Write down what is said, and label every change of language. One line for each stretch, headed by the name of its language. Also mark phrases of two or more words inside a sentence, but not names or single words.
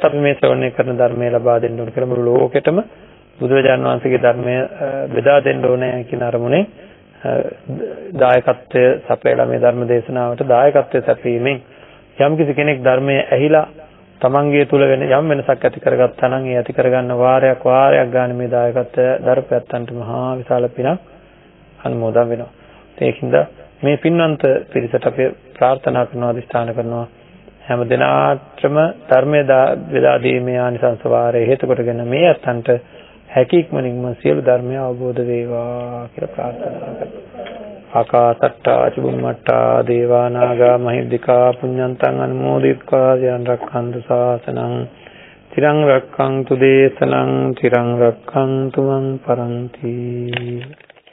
Sinhala: අපි මේ ශ්‍රවණය කරන ධර්මය ලබා දෙන්න ඕන කියලා මුළු ලෝකෙටම බුදුරජාණන් වහන්සේගේ ධර්මය බෙදා දෙන්න ඕනේ කියන අරමුණේ දායකත්වය සපයලා මේ ධර්ම දේශනාවට දායකත්වය සැපීමෙන් යම්කිසි කෙනෙක් ධර්මයේ ඇහිලා තමන්ගේ තුල වෙන යම් වෙනසක් ඇති කරගත්තා නම් ඒ ඇති කරගන්න වාරයක් ගන්න මේ දායකත්වය දරපැත්තන්ට මහා විශාල පිනක් අනුමෝදන් වෙනවා. ඒකින්ද මේ පින්වන්ත පිරිසට අපි ප්‍රාර්ථනා කරනවා අධිෂ්ඨාන කරනවා හැම දිනාටම ධර්මයේ බෙදා දීමේ ආනිසංස වාරයේ හේතු කොටගෙන මේ අත්තන්ට හැකියක්මනින්ම සියලු ධර්මය අවබෝධ වේවා කියලා ප්‍රාර්ථනා කරනවා.
Pali: ආකාසට්ටා චුම්මට්ටා දේවා නාග මහිද්దికා පුඤ්ඤන්තං අනුමෝදිත්වා යං රක්ඛන්තු ශාසනං තිරං රක්ඛන්තු දේශනං තිරං රක්ඛන්තු මං පරන්ති.